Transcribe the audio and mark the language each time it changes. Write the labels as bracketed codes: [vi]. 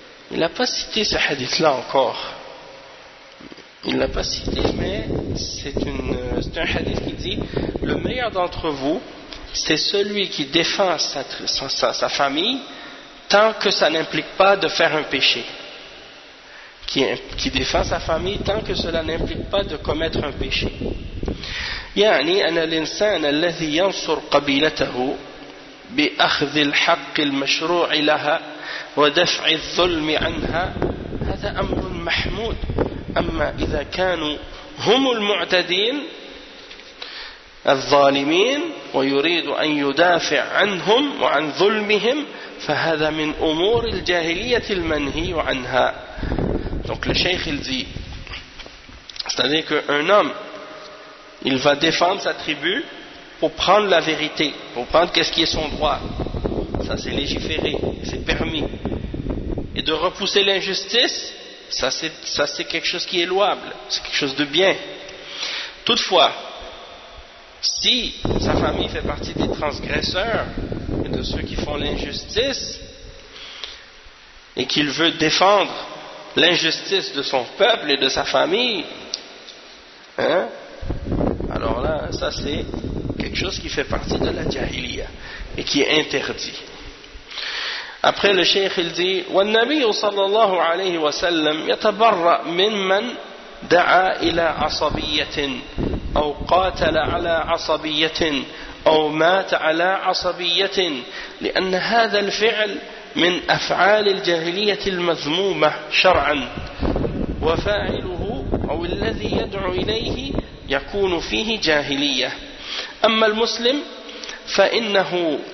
[fr] Il n'a pas cité ce hadith-là encore. Il ne l'a pas cité, mais c'est un hadith qui dit « Le meilleur d'entre vous, c'est celui qui défend sa famille tant que ça n'implique pas de faire un péché. Qui défend sa famille tant que cela n'implique pas de commettre un péché. » [ar] يعني أن الإنسان الذي ينصر قبيلته بأخذ الحق المشروع لها ودفع الظلم عنها هذا أمر محمود. أما إذا كانوا هم المعتدين الظالمين ويريد أن يدافع عنهم وعن ظلمهم فهذا من أمور الجاهلية المنهي عنها. [fr] Donc le cheikh il dit, c'est-à-dire qu'un homme, il va défendre sa tribu pour prendre la vérité, pour prendre qu'est-ce qui est son droit. Ça c'est légiféré, c'est permis. Et de repousser l'injustice, Ça, c'est quelque chose qui est louable, c'est quelque chose de bien. Toutefois, si sa famille fait partie des transgresseurs et de ceux qui font l'injustice, et qu'il veut défendre l'injustice de son peuple et de sa famille, hein, alors là, ça c'est quelque chose qui fait partie de la jahiliya et qui est interdit. Après le cheikh il dit [ar] والنبي صلى الله عليه وسلم يتبرأ ممن دعا الى عصبية او قاتل على عصبية او مات على عصبية لان هذا الفعل من افعال الجاهلية المذمومة شرعا وفاعله او الذي يدعو اليه يكون فيه جاهلية اما المسلم فانه